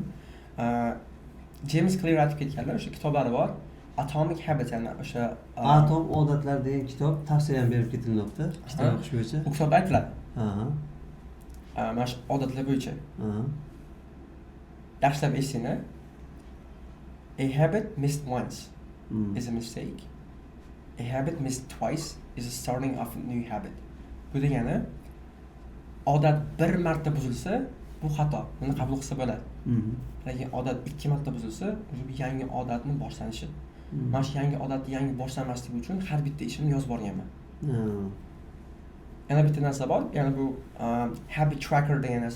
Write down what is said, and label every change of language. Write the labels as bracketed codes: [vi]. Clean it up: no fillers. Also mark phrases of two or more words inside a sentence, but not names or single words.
[uz] James Clear aytib ketganlar, o'sha kitoblari bor. Atomic Habits, ya'ni o'sha Atom odatlar degan kitob tavsiya ham berib ketilmoqda. Kitob o'qish bo'yicha. Bu kitobda aytiladi. Mana shu odatlar bo'yicha. Yaxshilab esinglar. [en] A habit missed once is a mistake. A habit missed twice is a starting of a new habit. [uz] Bu degani odat bir marta buzilsa, bu xato. Buni qabul qilsa bo'ladi. Lekin odat 2 marta buzilsa, bu yangi odatni boshlanishi. Mana shu yangi odatni yangi boshlanmasligi uchun har bitta ishimni yozib borganman. Yana bitta narsa bor, ya'ni bu [en] habit tracker [uz] degan narsa.